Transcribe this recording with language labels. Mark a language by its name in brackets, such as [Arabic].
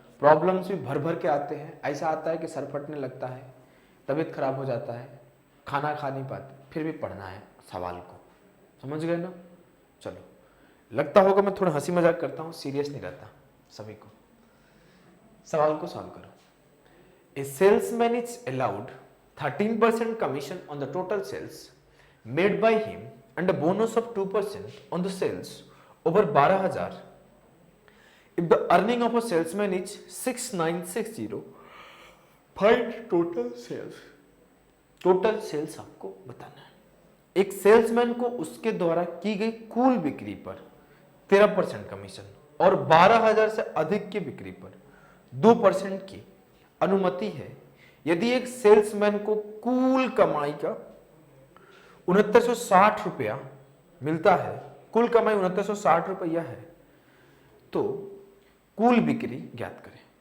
[Hindi] Problems भी भर भर के आते हैं। ऐसा आता है कि सर फटने लगता है, तबीयत खराब हो जाता है, खाना खा नहीं पाते, फिर भी पढ़ना है सवाल को। समझ गए ना? चलो, लगता होगा मैं थोड़ा हंसी मजाक करता हूँ, सीरियस नहीं रहता सभी को। सवाल को सॉल्व करो। [English] A salesman is allowed 13% commission on the total sales made by him and a bonus of 2% on the sales over 12,000 if the earning of a salesman is 6,960, find total sales। [Hindi] Total sales आपको बताना है। एक salesman को उसके द्वारा की गई कुल बिक्री पर 13% कमीशन और 12,000 से अधिक की बिक्री पर 2% की अनुमति है। यदि एक सेल्समैन को कुल कमाई का 6960 रुपया मिलता है, कुल कमाई 6960 रुपया है, तो कुल बिक्री ज्ञात करें।